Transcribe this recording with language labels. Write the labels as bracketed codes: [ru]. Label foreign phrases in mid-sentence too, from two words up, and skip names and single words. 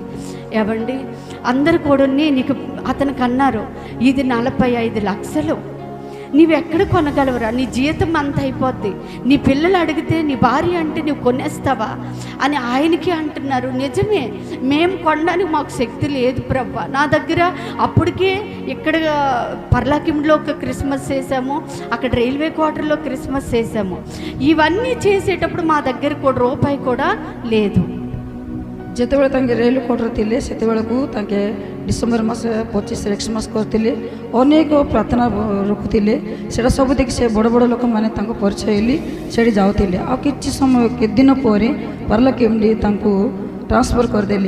[te] ఏవండి అందరు కూడా నీకు అతనికి అన్నారు, ఇది 45 లక్షలు, నీవెక్కడ కొనగలవరా, నీ జీతం అంత అయిపోద్ది, నీ పిల్లలు అడిగితే నీ భార్య అంటే నువ్వు కొనేస్తావా అని ఆయనకి అంటున్నారు. నిజమే, మేము కొనడానికి మాకు శక్తి లేదు ప్రభా. నా దగ్గర అప్పటికే ఇక్కడ పర్లాకింలో ఒక క్రిస్మస్ చేసాము, అక్కడ రైల్వే క్వార్టర్లో క్రిస్మస్ చేసాము. ఇవన్నీ చేసేటప్పుడు మా దగ్గర కూడా రూపాయి కూడా లేదు. [or] ଯେତେବେଳେ ତାଙ୍କେ ରେଲ କୋର୍ଟରେ ଥିଲେ ସେତେବେଳକୁ ତାଙ୍କେ ଡିସେମ୍ବର ମାସ 25 ଏକ୍ସମାସ କରିଥିଲେ, ଅନେକ ପ୍ରାର୍ଥନା ରଖୁଥିଲେ। ସେଇଟା ସବୁ ଦେଖି ସେ ବଡ଼ ବଡ଼ ଲୋକମାନେ ତାଙ୍କୁ ପରିଚୟ ହେଲି ସେଇଠି ଯାଉଥିଲେ। ଆଉ କିଛି ସମୟ କେତେ ଦିନ ପରେ ପାର୍ଲା କେମ୍ଡି ତାଙ୍କୁ ଟ୍ରାନ୍ସଫର କରିଦେଲେ।